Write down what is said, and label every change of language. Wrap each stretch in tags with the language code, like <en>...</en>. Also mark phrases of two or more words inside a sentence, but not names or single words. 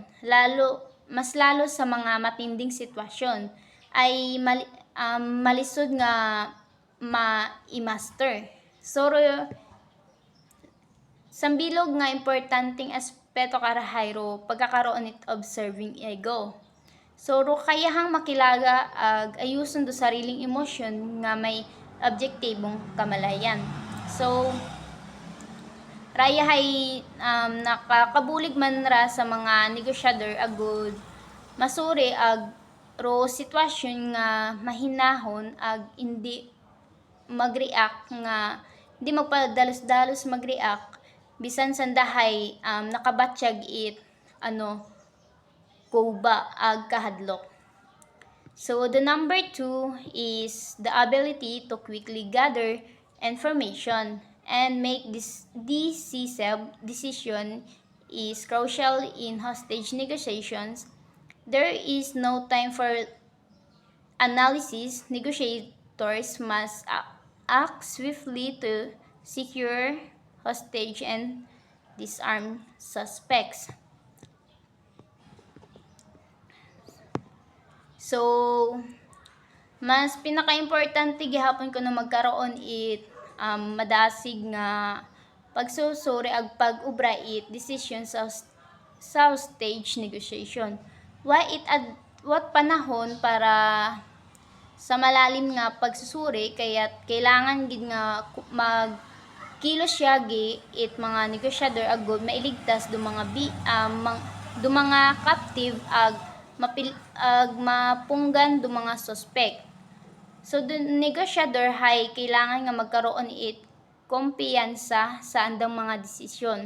<akl>Mas lalo sa mga matinding sitwasyon ay malisod nga ma-master. So sambilog nga importanteng aspeto karahayro pagkakaroon it</akl> <en>observing ego.</en> <akl>So kayahang makilaga ag ayuson do sariling emosyon nga may objektibong kamalayan. So raya hay nakakabulig man ra sa mga negosyador agud masuri ag sitwasyon nga mahinahon ag hindi mag-react nga hindi magpadalos-dalos mag-react bisan sandahay nakabatsyag it kuba ag kahadlok.</akl> <en>So the number 2 is the ability to quickly gather information and make this decisive decision is crucial in hostage negotiations. There is no time for analysis. Negotiators must act swiftly to secure hostage and disarm suspects.</en> <akl>So, mas pinaka-importante gihapon ko na magkaroon it madasig nga pagsusuri ag pag-ubra it decision sa</akl> <en>hostage negotiation.</en> <akl>wat panahon para sa malalim nga pagsusuri kaya't kailangan gid nga magkilos siya gi it mga negosyador agud mailigtas do mga do mga captive ag mapunggan do mga suspect. So do negosyador hay kailangan nga magkaroon it kumpiyansa sa andang mga desisyon.</akl>